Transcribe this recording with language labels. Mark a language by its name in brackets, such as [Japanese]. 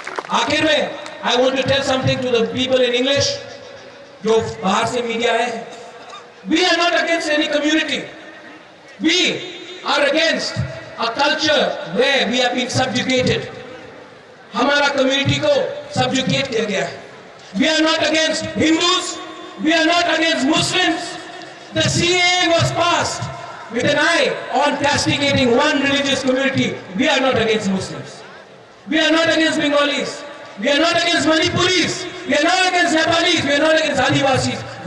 [Hindi] आखिर में [English] I want to tell something to the people in English, [Hindi] जो बाहर से मीडिया है। [English] We are not against any community. We are against a culture where we have been subjugated. [Hindi] हमारा community को subjugate किया गया है। [English] We are not against Hindus. We are not against Muslims. The CAA was passed with an eye on castigating one religious community. We are not against Muslims. We are not against Bengalis. We are not against Manipuris. We are not against Nepalis. We are not against Adivasis.